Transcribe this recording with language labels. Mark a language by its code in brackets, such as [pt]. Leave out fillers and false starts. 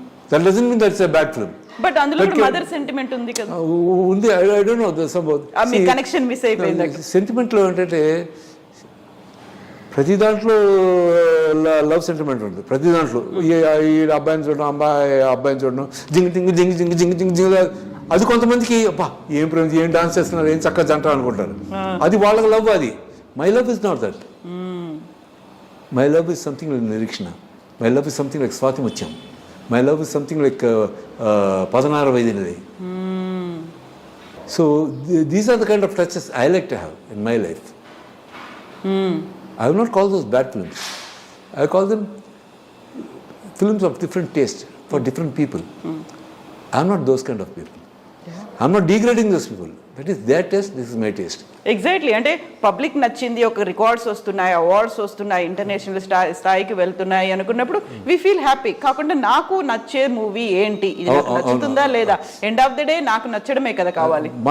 [en] That doesn't mean that's a bad film. [te] But అందులో కూడా mother sentiment ఉంది కదా. [en] ఉంది, I don't know, [te] మీ connection miss అయిపోయింది. సెంటిమెంట్లో ఏంటంటే ప్రతి దాంట్లో లవ్ సెంటిమెంట్ ఉంది, ప్రతి దాంట్లో. ఈ అబ్బాయిని చూడడం, అబ్బాయిని చూడడం, జింగ్ జింగ్ జింగ్ జింగ్ జింగ్ జింగ్ జింగ్, అది కొంతమందికి అబ్బా ఏం ప్రేమ, ఏం డాన్స్ చేస్తున్నారు, ఏం చక్కగా జంట అనుకుంటారు. అది వాళ్ళకి లవ్. [en] అది my love is not that. My love is something like Nireekshana. My love is something like Swathi Muthyam. My love is something like 16 వైదినది. So these are the kind of touches I like to have in my life. I will not call those bad films. I call them films of different taste for different people. I am not those kind of people. I am not degrading those people. That is their taste, this is my taste. Exactly. [te] అంటే public నచ్చింది, ఒక records వస్తున్నాయి, awards వస్తున్నాయి, international స్థాయికి వెళ్తున్నాయి అనుకున్నప్పుడు [en] We feel happy. [te] కాకుండా నాకు నచ్చే మూవీ ఏంటి, ఇది నాకు నచ్చుతుందా లేదా, [en] end of the day [te] నాకు నచ్చడమే కదా కావాలి,